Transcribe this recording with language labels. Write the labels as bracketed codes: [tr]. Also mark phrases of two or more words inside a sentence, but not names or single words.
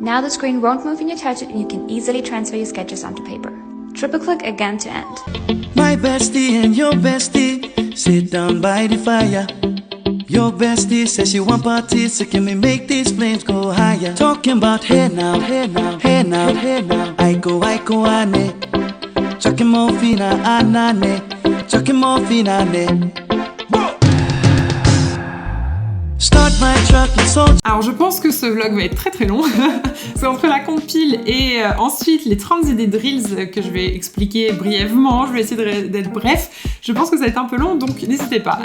[en] Now the screen won't move when you touch it and you can easily transfer your sketches onto paper. Triple click again to end. My bestie and your bestie sit down by the fire. Your bestie says she want parties, so can we make these flames go higher? Talking about hey now, hey now, hey now, hey now. I go ane. Chucking morphina anane. Chucking morphina ane. [fr] Alors je pense que ce vlog va être très long. C'est entre la compile et ensuite les 30 idées de Reels que je vais expliquer brièvement. Je vais essayer d'être bref. Je pense que ça va être un peu long, donc n'hésitez pas.